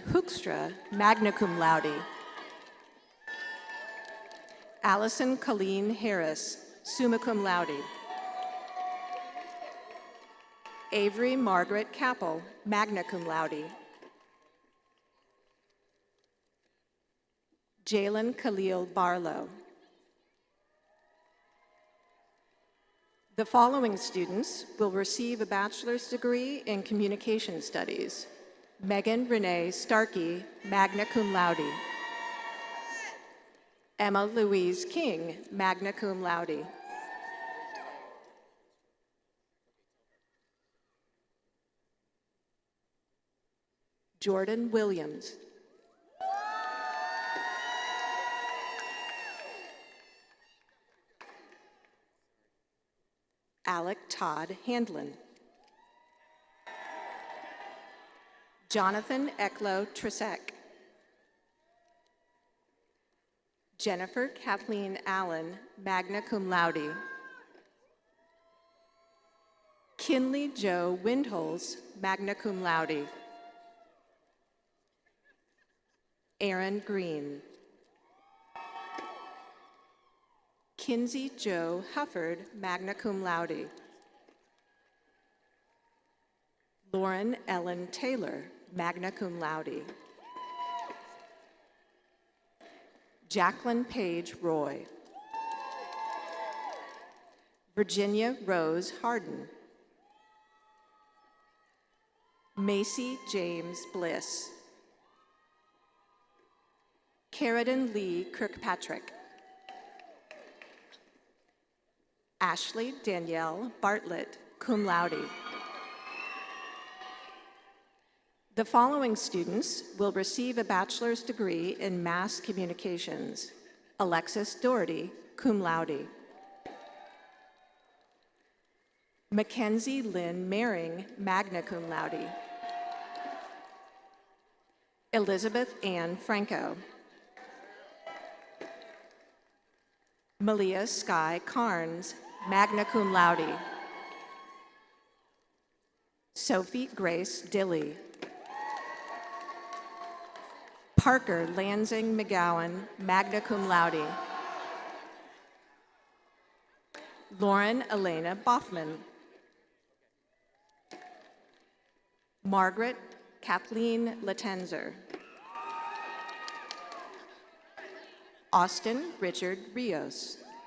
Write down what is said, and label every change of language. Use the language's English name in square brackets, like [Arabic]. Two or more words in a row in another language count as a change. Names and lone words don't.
[English] Hoekstra, [Latin] magna cum laude. [English] Allison Colleen Harris, [Latin] summa cum laude. [English] Avery Margaret Capel, [Latin] magna cum laude. [English] Jalen Khalil Barlow. The following students will receive a bachelor's degree in communication studies. Megan Renee Starkey, [Latin] magna cum laude. [English] Emma Louise King, [Latin] magna cum laude. [English] Jordan Williams. Alec Todd Handlin. Jonathan Ecklo Tresek. Jennifer Kathleen Allen, [Latin] magna cum laude. [English] Kinley Joe Windholz, [Latin] magna cum laude. [English] Aaron Green. Kinsey Joe Hufford, [Latin] magna cum laude. [English] Lauren Ellen Taylor, [Latin] magna cum laude. [English] Jacqueline Page Roy. Virginia Rose Harden. Macy James Bliss. Carradine Lee Kirkpatrick. Ashley Danielle Bartlett, [Latin] cum laude. [English] The following students will receive a bachelor's degree in mass communications. Alexis Doherty, [Latin] cum laude. [English] Mackenzie Lynn Maring, [Latin] magna cum laude. [English] Elizabeth Ann Franco. Malia Sky Carnes, [Latin] magna cum laude. [English] Sophie Grace Dilley. Parker Lansing McGowan, [Latin] magna cum laude. [English] Lauren Elena Boffman. Margaret Kathleen Latenzer. Austin Richard Rios.